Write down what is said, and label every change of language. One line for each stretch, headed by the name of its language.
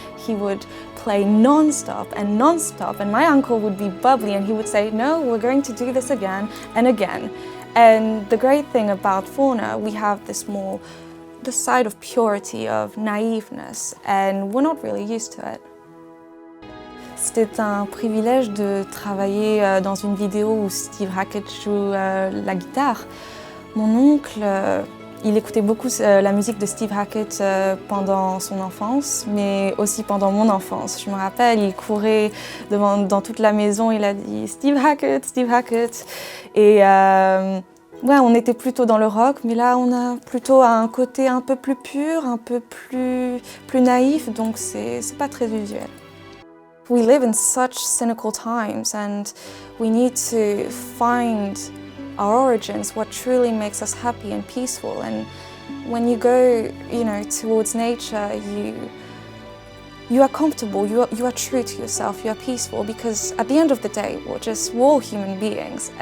English: He would play non-stop, and my uncle would be bubbly and he would say, "No, we're going to do this again and again." And the great thing about Fauna, we have the side of purity, of naiveness, and we're not really used to it.
French: C'était un privilège de travailler dans une vidéo où Steve Hackett joue la guitare. Mon oncle, il écoutait beaucoup la musique de Steve Hackett pendant son enfance, mais aussi pendant mon enfance. Je me rappelle, il courait dans toute la maison, il a dit « Steve Hackett, Steve Hackett ». Et ouais, on était plutôt dans le rock, mais là on a plutôt un côté un peu plus pur, un peu plus naïf, donc c'est pas très usuel.
English: We live in such cynical times, and we need to find our origins, what truly makes us happy and peaceful. And when you go, towards nature, you are comfortable, you are true to yourself, you are peaceful, because at the end of the day, we're all human beings.